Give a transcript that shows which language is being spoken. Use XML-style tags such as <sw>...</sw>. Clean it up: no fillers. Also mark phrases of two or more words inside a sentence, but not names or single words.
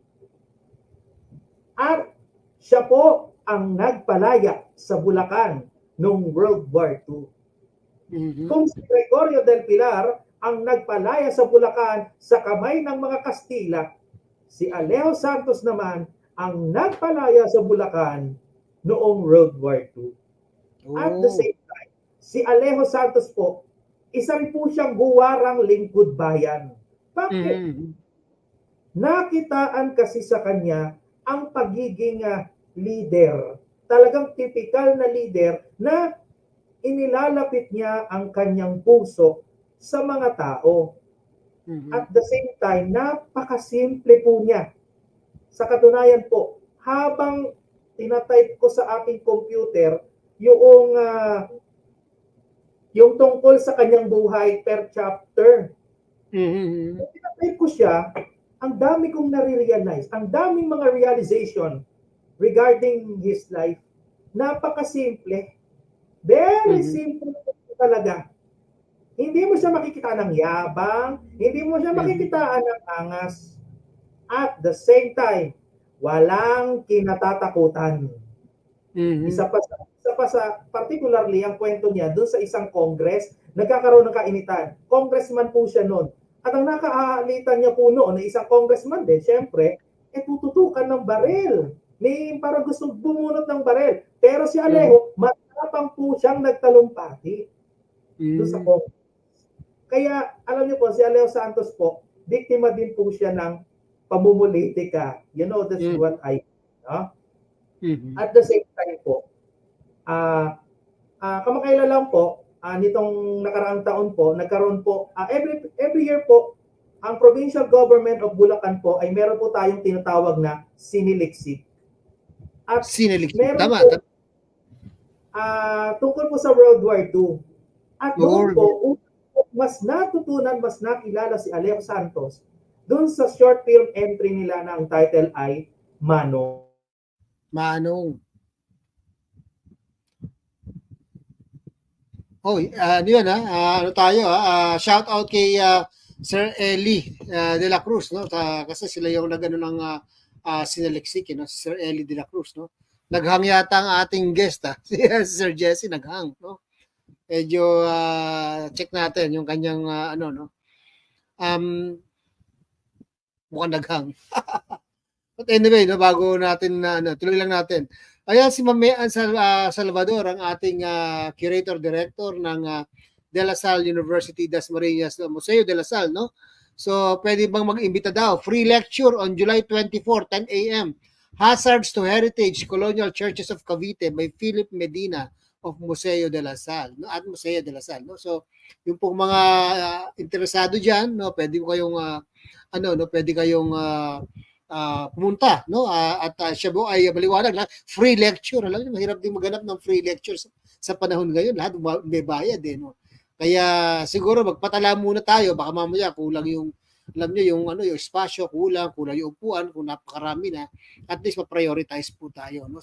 <tl>At siya po ang nagpalaya sa Bulacan noong World War II. Mm-hmm. Kung si Gregorio del Pilar ang nagpalaya sa Bulacan sa kamay ng mga Kastila, si Alejo Santos naman ang nagpalaya sa Bulacan noong World War II.</tl> <en>At the same time,</en> <tl>si Alejo Santos po, isa rin po siyang guwarang lingkod bayan. Bakit? Mm-hmm. Nakitaan kasi sa kanya ang pagiging leader. Talagang typical na leader na inilalapit niya ang kanyang puso sa mga tao. Mm-hmm.</tl> <en>At the same time,</en> <tl>napakasimple po niya. Sa katunayan po, habang tinatype ko sa aking computer yung tungkol sa kanyang buhay</tl> <en>per chapter. Mm-hmm.</en> <tl>Kung tinatype ko siya, ang dami kong nare-realize, ang daming mga realization</tl> <en>regarding his life.</en> <tl>Napakasimple.</tl> <en>Very simple</en> <tl>talaga. Hindi mo siya makikita ng yabang, hindi mo siya makikitaan ng angas.</tl> <en>At the same time,</en> <tl>walang kinatatakutan. Isa pa sa particularly ang kwento niya doon sa isang congress, nagkakaroon ng kainitan. Congressman po siya noon. At ang nakaalitan niya po noon na isang congressman din, syempre, tututukan ng baril. Para gustong bumunot ng baril. Pero si Alejo, matapang po siyang nagtalumpati doon sa congress. Kaya, alam niyo po, si Alejo Santos po, biktima din po siya ng pamumulitika.</tl> <en>You know, that's what I no?</en> <tl>At the same time po, kamakailan lang po, nitong nakaraang taon po, nagkaroon po, every year po, ang</tl> <en>provincial government of Bulacan</en> <tl>po ay meron po tayong tinatawag na siniliksik. At meron po, tungkol po sa World War II. At doon po, mas natutunan, mas nakilala si Alejo Santos doon sa</tl> <en>short film entry</en> <tl>nila na ang title ay Manong. Ano yun ano tayo shout out kay Sir Eli de la Cruz, no? Kasi sila yung nagano ng sinaliksik, no? Si Sir Eli de la Cruz, no? Naghang yata ang ating guest, si Sir Jesse naghang, no? Medyo check natin yung kanyang no? Mukhang naghang.</tl> <en>But anyway,</en> <tl>no, bago natin tuloy lang natin. Ayan si Ma'am Salvador, ang ating</tl> <en>curator director</en> <tl>ng De La Salle University Dasmariñas Museo de La Salle, no? So, pwede bang mag-imbita daw?</tl> <en>Free lecture on July 24, 10 a.m. Hazards to Heritage Colonial Churches of Cavite by Philip Medina of Museo de La Salle, no?</en> <tl>At Museo de La Salle, no? So, yung pong mga interesado diyan, no, pwede kayong pwede kayong pumunta, no? At siya po ay maliwanag na</tl> <en>free lecture.</en> <tl>Alam niyo, mahirap din maghanap ng</tl> <en>free lecture</en> <tl>sa panahon ngayon. Lahat may bayad, no? Kaya siguro magpatala muna tayo, baka mamaya kulang yung alam niyo yung yung espasyo, kulang yung upuan, kung napakarami na,</tl> <en>at least</en> <tl>ma-prioritize po tayo, no?</tl>